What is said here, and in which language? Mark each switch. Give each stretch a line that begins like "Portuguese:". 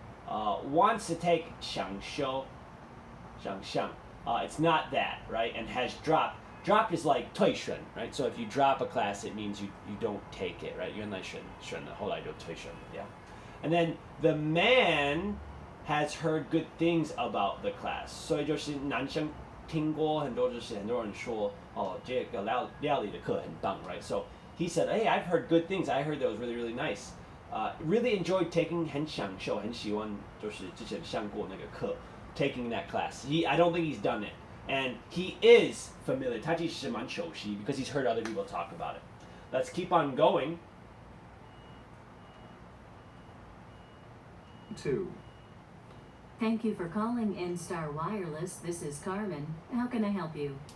English: Wants to take
Chinese: 想修
English: it's not that, right? And has dropped. Drop is like 退选, right? So if you drop a class, it means you don't take it, right?
Chinese: 原来选了，后来就退选了,
English: yeah. And then the man has heard good things about the class.
Chinese: 所以就是男生听过很多人说这个料理的课很棒,
English: right? So he said, hey, I've heard good things. I heard that was really, really nice. Really enjoyed taking
Chinese: 很享受很喜欢就是之前上过那个课
English: taking that class. I don't think he's done it. And he is familiar.
Chinese: 他其实蛮熟悉
English: because he's heard other people talk about it. Let's keep on going. 2. Thank you for calling N-Star Wireless. This is Carmen. How can I help you?